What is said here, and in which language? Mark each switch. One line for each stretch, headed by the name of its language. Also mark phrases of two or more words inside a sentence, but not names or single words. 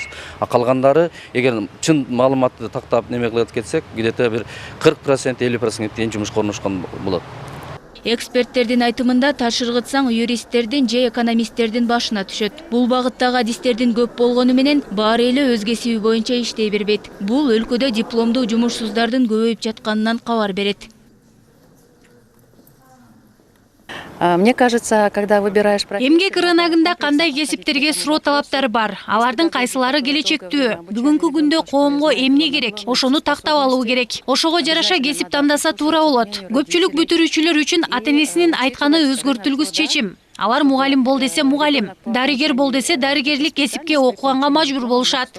Kyrgyz: А калгандары, эгер чын маалыматты тактап неме кылып кетсек, где-то бир 40%, 50% дейин жумушка орношкон болот. Эксперттердин айтымында ташыргытсаң юристтердин же экономисттердин башына түшөт. Бул багыттагы адистердин көп болгону менен баары эле өз кесиби боюнча иштей бербейт. Бул өлкөдө дипломдуу жумушсуздардын көбөйүп жатканынан кабар берет.
Russian: Мне кажется, когда выбираешь
Kyrgyz: эмгек рыногунда кандай кесиптерге суроо талаптары бар, алардын кайсылары келечектүү, бүгүнкү күндө коомго эмне керек, ошону тактап алуу керек. Ошого жараша кесип тандаса туура болот. Көпчүлүк бүтүрүүчүлөр үчүн ата-энесинин айтканы өзгөртүлгүс чечим. Алар мугалим бол десе мугалим, дарыгер бол десе дарыгерлик кесипке окуганга мажбур болушат.